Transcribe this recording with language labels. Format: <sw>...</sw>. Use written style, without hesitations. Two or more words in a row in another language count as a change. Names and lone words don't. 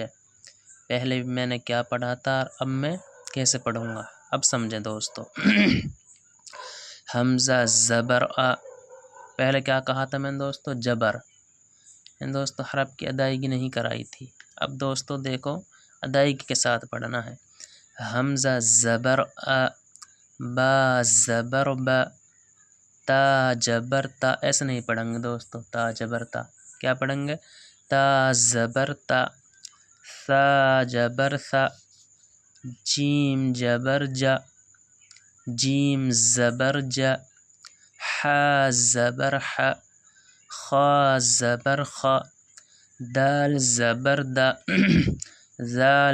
<ur>پہلے میں نے کیا پڑھا تھا اور اب میں کیسے پڑھوں گا، اب سمجھیں دوستو۔ حمزہ زبر آ، پہلے کیا کہا تھا میں نے دوستو؟ جبر۔ دوستو حرف کی ادائیگی نہیں کرائی تھی، اب دوستو دیکھو ادائیگی کے ساتھ پڑھنا ہے۔ حمزہ زبر آ، با زبر با، تا جبر تا، ایسے نہیں پڑھیں گے دوستو، تا جبر تا۔ کیا پڑھیں گے؟ تا زبر تا، سا جبر سا، جیم جبر جا، جیم زبر جا، ہا زبر ہا، خا زبر خا، دال زبر دا، زال</ur>